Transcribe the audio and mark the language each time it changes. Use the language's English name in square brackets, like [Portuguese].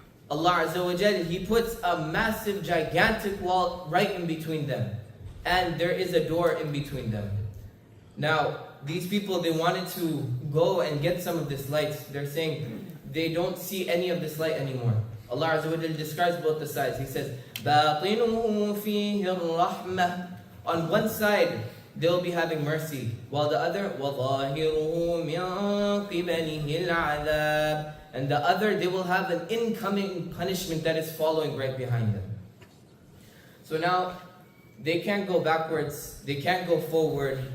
[English] Allah Azza wa Jal, He puts a massive, gigantic wall right in between them. And there is a door in between them. Now, these people, they wanted to go and get some of this light. They're saying they don't see any of this light anymore. Allah Azza wa Jal describes both the sides. He says, [Arabic] بَاطِنُهُ فِيهِ الرَّحْمَةِ. [English] On one side, they'll be having mercy, while the other, [Arabic] وَظَاهِرُهُ مِنْ قِبَلِهِ الْعَذَابِ. [English] And the other, they will have an incoming punishment that is following right behind them. So now, they can't go backwards, they can't go forward.